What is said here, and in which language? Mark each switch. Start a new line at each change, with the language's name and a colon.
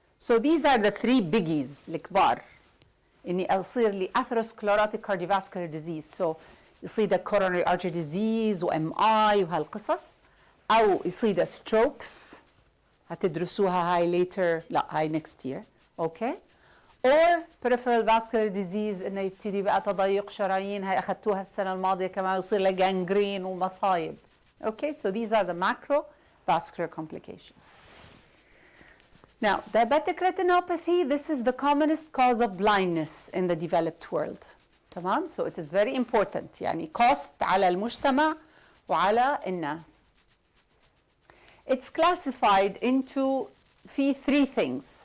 English: So these are the 3 biggies الكبار.
Arabic: إني أصير لي
English: atherosclerotic cardiovascular disease.
Arabic: So يصير
English: coronary artery disease
Arabic: و MI وهالقصص، أو يصير strokes هتدرسوها هاي later، لا هاي next year.
English: Okay? or peripheral vascular disease
Arabic: إنه يبتدي بقى تضيق شرايين، هاي أخذتوها السنة الماضية كمان، يصير له gangrene ومصايب.
English: Okay, so these are the macrovascular complications. Now, diabetic retinopathy, this is the commonest cause of blindness in the developed world. تمام? So it is very important.
Arabic: يعني cost على المجتمع وعلى الناس.
English: It's classified into في 3 things.